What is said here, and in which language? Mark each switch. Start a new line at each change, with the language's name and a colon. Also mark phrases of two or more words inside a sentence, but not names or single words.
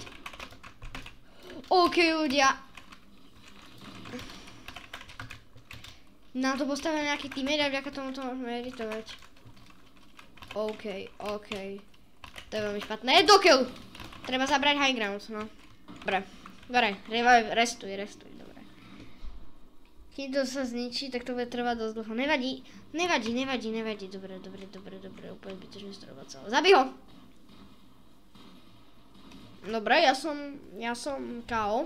Slovak: OK, ľudia. Nám to postavil nejaký teammate a vďaka tomu to môžeme editovať. OK. To je veľmi špatné. Dokiaľ! Treba zabrať
English: high ground,
Slovak: no. Dobre, restuj, dobre. Keď to sa zničí, tak to bude trvať dosť dlho. Nevadí. Dobre, úplne zbytočne strojovať celé. Zabij ho! Dobre, ja som KO.